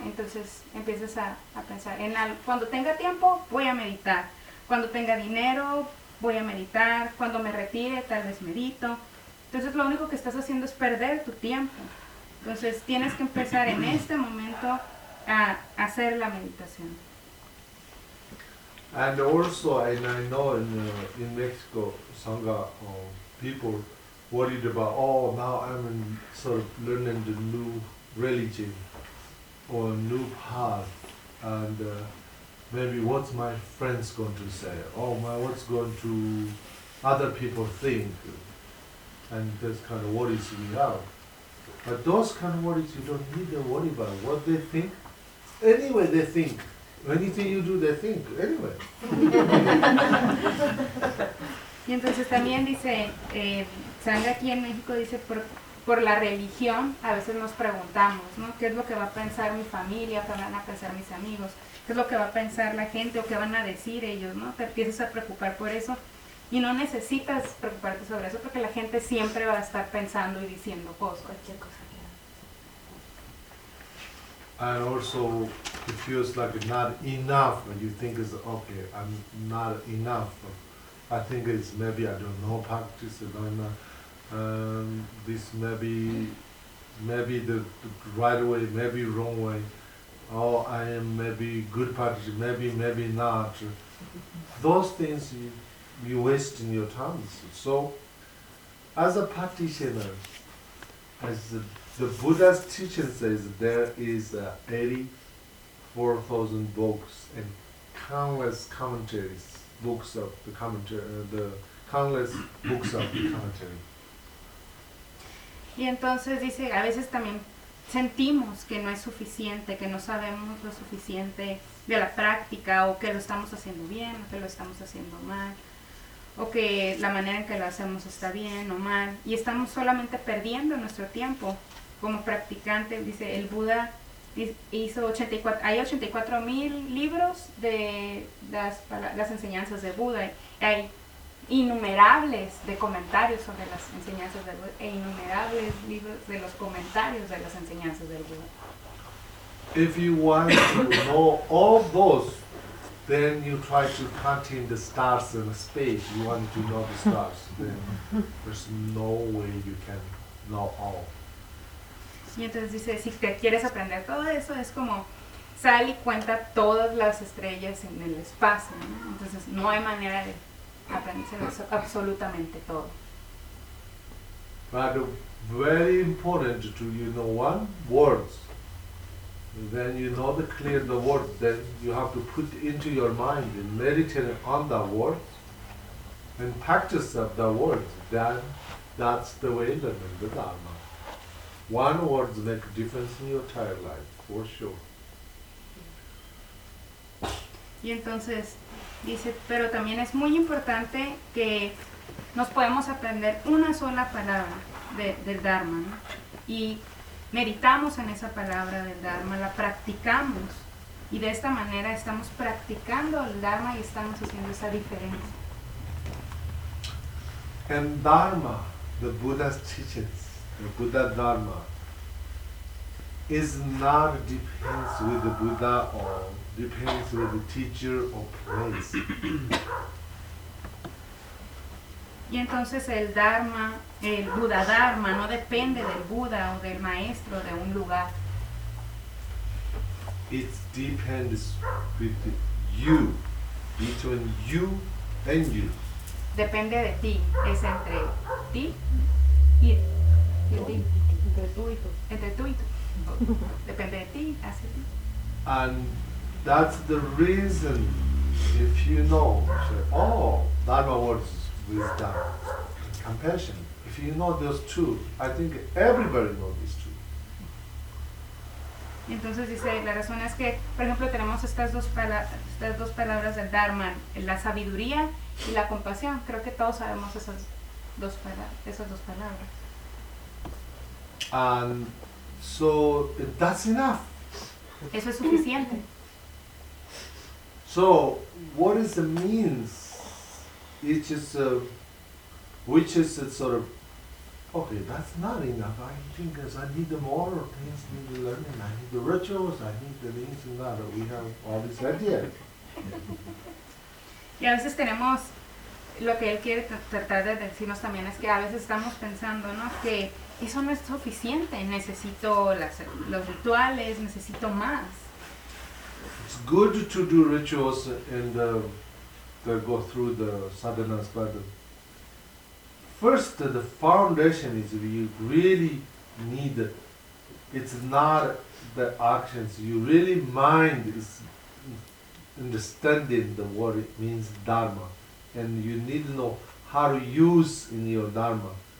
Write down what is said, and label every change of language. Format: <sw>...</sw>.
<es>Entonces empiezas a pensar, cuando tenga tiempo, voy a meditar. Cuando tenga dinero, voy a meditar. Cuando me retire, tal vez medito. Entonces lo único que estás haciendo es perder tu tiempo. Entonces tienes que empezar en este momento a hacer la meditación.</es> <en>And also, and I know in Mexico, Sangha, people worried about, oh, now I'm in sort of learning the new religion or new path, and maybe what's my friends going to say? Oh, what's going to other people think? And that's kind of worries we have. But those kind of worries you don't need to worry about. What they think, anyway they think. Anything you do, they think, anyway.</en> <es>Y entonces también dice, Sangha aquí en México dice, por la religión a veces nos preguntamos, ¿no? ¿Qué es lo que va a pensar mi familia? ¿Qué van a pensar mis amigos? ¿Qué es lo que va a pensar la gente? ¿O qué van a decir ellos? ¿No? Te empiezas a preocupar por eso y no necesitas preocuparte sobre eso porque la gente siempre va a estar pensando y diciendo cosas. Cualquier cosa.</es> <en>And also, it feels like not enough, and you think it's okay, I'm not enough. I think it's maybe I don't know practice, this maybe the right way, maybe wrong way. Oh, I am maybe good practice, maybe not. Those things you waste in your time. So, as a practitioner, the Buddha's teaching says there is 84,000 books and countless commentaries, books of the commentary, the countless books of the commentary.</en> <es>Y entonces dice, a veces también sentimos que no es suficiente, que no sabemos lo suficiente de la práctica, o que lo estamos haciendo bien, o que lo estamos haciendo mal, o que la manera en que lo hacemos está bien o mal, y estamos solamente perdiendo nuestro tiempo. Como practicante, dice, el Buda hizo 84, hay 84,000 libros de las enseñanzas de Buda, hay innumerables de comentarios sobre las enseñanzas del Buda, e innumerables libros de los comentarios de las enseñanzas del Buda.</es> <en>If you want to know all those, then you try to count in the stars in the space. You want to know the stars, then there's no way you can know all.</en> <es>Y entonces dice, si te quieres aprender todo eso, es como, sal y cuenta todas las estrellas en el espacio, ¿no? Entonces no hay manera de aprenderse eso, absolutamente todo.</es> <en>But very important to you know one, words. Then you know the clear the word, then you have to put into your mind and meditate on that word and practice of that word, then that's the way to learn the Dharma. One word makes a difference in your entire life, for sure.</en> <es>Y entonces, Dice, pero también es muy importante que nos podemos aprender una sola palabra del Dharma, ¿no? Y meditamos en esa palabra del Dharma, la practicamos. Y de esta manera estamos practicando el Dharma y estamos haciendo esa diferencia.</es> <en>And Dharma, the Buddha's teachings, the Buddha Dharma, is not depends with the Buddha or depends with the teacher or place.</en> <es>Y entonces el Dharma, el Buddha Dharma, no depende del Buda o del maestro de un lugar.</es> <en>It depends with you, between you and you.</en> <es>Depende de ti, es entre ti y ti. Entre tú y tú. Depende de ti, hacia ti.</es> <en>And that's the reason, if you know, oh, Dharma words is wisdom, compassion. If you know those two, I think everybody knows these two.</en> <es>Entonces dice, la razón es que, por ejemplo, tenemos estas dos palabras del Dharma, la sabiduría y la compasión. Creo que todos sabemos esas dos palabras.</es> <en>And so that's enough.</en> <es>Eso es suficiente.</es> <en>So what is the means? It's just which is a sort of okay, that's not enough. I think I need more things, need to learn, I need the rituals, I need the things and that we have all this idea.</en> <es>Y a veces tenemos lo que él quiere tratar de decirnos también es que a veces estamos pensando, ¿no? Que eso no es suficiente, necesito los rituales, necesito más.</es> <en>It's good to do rituals and to go through the sadhanas, but first the foundation is you really need it. It's not the actions, you really mind is understanding the word it means Dharma, and you need to know how to use in your Dharma.</en>